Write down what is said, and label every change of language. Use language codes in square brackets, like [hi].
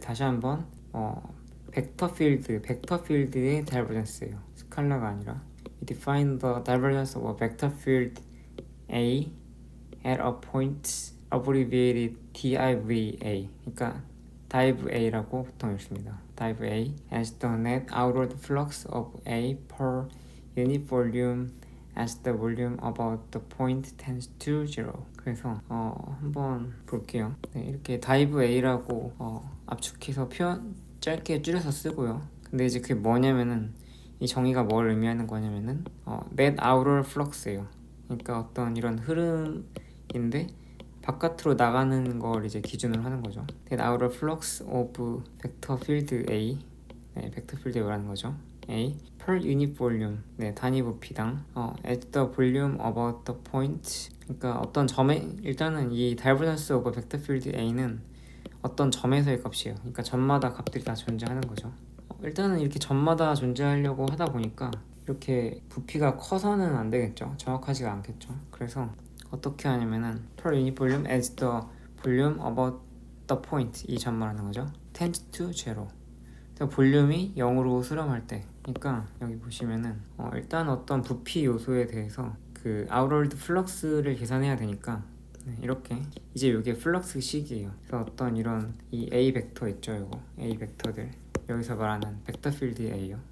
[ko] 다시 한번 벡터 필드의 divergence예요. 스칼라가 아니라. [en] We define the divergence of a vector field A at a point abbreviated diva. [ko] 그러니까 div A라고 보통 읽습니다. [en] div A as the net outward flux of A per unit volume as the volume about the point tends to zero. [ko] 그래서 한번 볼게요. 네, 이렇게 div A라고 압축해서 표현 짧게 줄여서 쓰고요. 근데 이제 그게 뭐냐면은 이 정의가 뭘 의미하는 거냐면은 [en] net outer flux [ko] 예요. 그러니까 어떤 이런 흐름인데 바깥으로 나가는 걸 이제 기준으로 하는 거죠. [en] net outer flux of vector field A, 네, [ko] 벡터 필드에 말하는 거죠. [en] A per unit volume, 네, [ko] 단위 부피당 [en] at the volume about the point. [ko] 그러니까 어떤 점에 일단은 이 divergence of vector field A는 어떤 점에서의 값이에요. 그러니까 점마다 값들이 다 존재하는 거죠. 일단은 이렇게 점마다 존재하려고 하다 보니까 이렇게 부피가 커서는 안 되겠죠. 정확하지가 않겠죠. 그래서 어떻게 하냐면은 [en] per unit volume as the volume about the point, [ko] 이 점 말하는 거죠. [en] tends to zero. [ko] 볼륨이 0으로 수렴할 때, 그러니까 여기 보시면은 일단 어떤 부피 요소에 대해서 그 outward flux를 계산해야 되니까 이렇게 이제 이게 플럭스 식이에요. 그래서 어떤 이런 이 A 벡터 있죠, 이거 A 벡터들 여기서 말하는 벡터 필드 A요.